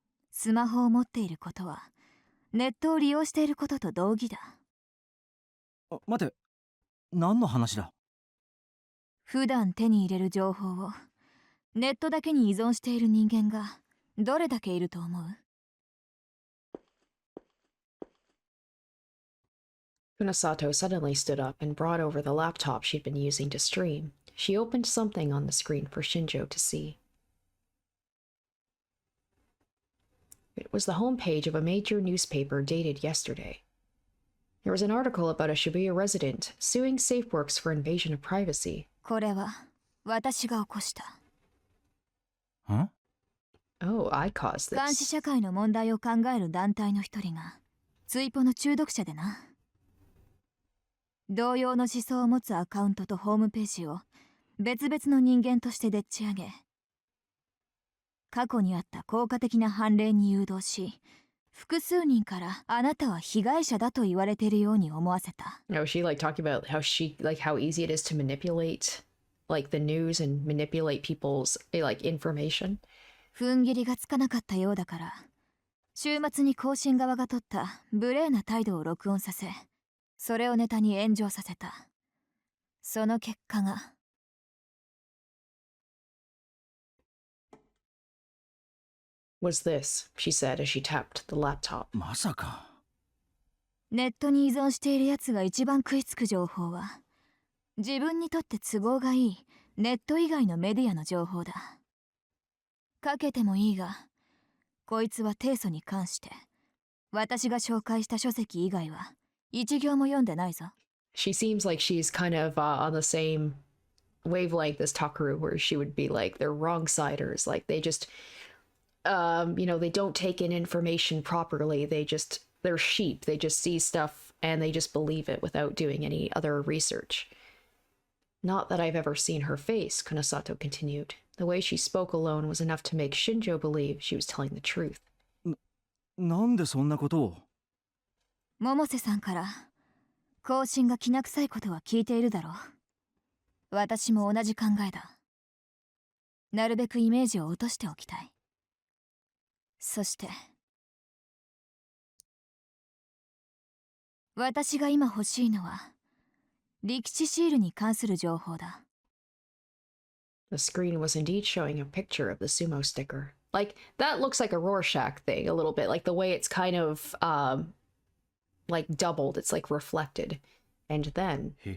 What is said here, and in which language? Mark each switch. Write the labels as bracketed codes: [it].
[ja] スマホを持っていることはネットを利用していることと同義だ。待て、何の話だ？普段手に入れる情報をネットだけに依存している人間がどれだけいると思う？ [en] Kunosato suddenly stood up and brought over the laptop she'd been using to stream. She opened something on the screen for Shinjo to see. It was the homepage of a major newspaper dated yesterday. There was an article about a Shibuya resident suing SafeWorks for invasion of privacy. [ja] これは私が起こした。ん？ [en] Oh, I caused [ja] 監視 [en] this. [ja] 社会の問題を考える団体の一人がツイポの中毒者でな。同様の思想を持つアカウントとホームページを別々の人間としてでっち上げ、過去にあった効果的な判例に誘導し、複数人からあなたは被害者だと言われているように思わせた。 [en] Oh, she like talking about how easy it is to manipulate like the news and manipulate people's like information. [ja] 踏ん切りがつかなかったようだから、週末に更新側が取った無礼な態度を録音させ、それをネタに炎上させた。その結果が。 [en] Was this, she said as she tapped the laptop. [ja] まさか。ネットに依存しているやつが一番食いつく情報は、自分にとって都合がいいネット以外のメディアの情報だ。かけてもいいが、こいつは提訴に関して、私が紹介した書籍以外は一行も読んでないぞ。 [en] She seems like she's kind of on the same wavelength as Takaru, where she would be like, they're wrong siders. Like they just, they don't take in information properly. They're sheep. They just see stuff and they just believe it without doing any other research. Not that I've ever seen her face, Kunosato continued. The way she spoke alone was enough to make Shinjo believe she was telling the truth. [ja] なんでそんなことを？百瀬さんから更新がきな臭いことは聞いているだろう。私も同じ考えだ。なるべくイメージを落としておきたい。そして私が今欲しいのは力士シールに関する情報だ。 [en] The screen was indeed showing a picture of the sumo sticker. Like, that looks like a Rorschach thing a little bit. Like, the way it's kind of, like, doubled. It's, like, reflected. And then...